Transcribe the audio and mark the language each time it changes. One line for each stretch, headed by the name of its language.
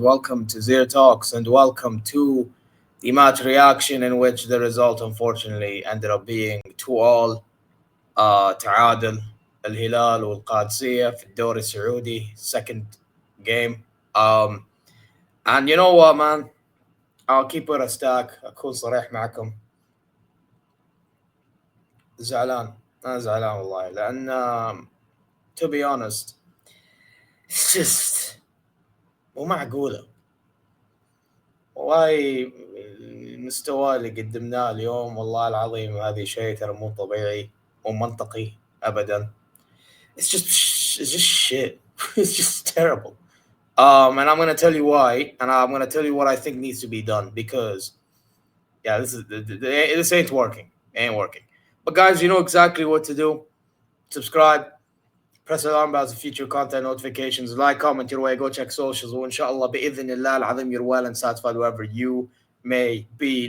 English: Welcome to ZeerTalks and welcome to the match reaction, in which the result unfortunately ended up being 2-all.
Arabic: تعادل الهلال والقادسية في الدوري السعودي,
English: second game. And you know what, man? I'll keep it a stack.
Arabic: أكون صريح معكم. زعلان. أنا زعلان والله لأن
English: to be honest, it's just
Arabic: مو معقولة. والله المستوى اللي قدمناه اليوم والله العظيم هذه شيء ترى مو طبيعي مو منطقي أبدا.
English: It's just shit. It's just terrible. And I'm gonna tell you why, and I'm gonna tell you what I think needs to be done, because this ain't working. Ain't working. But guys, you know exactly what to do. Subscribe, press the alarm bells for future content notifications, like, comment your way, go check socials, inshallah bi'idhnillah al-azim, you're well and satisfied wherever you may be.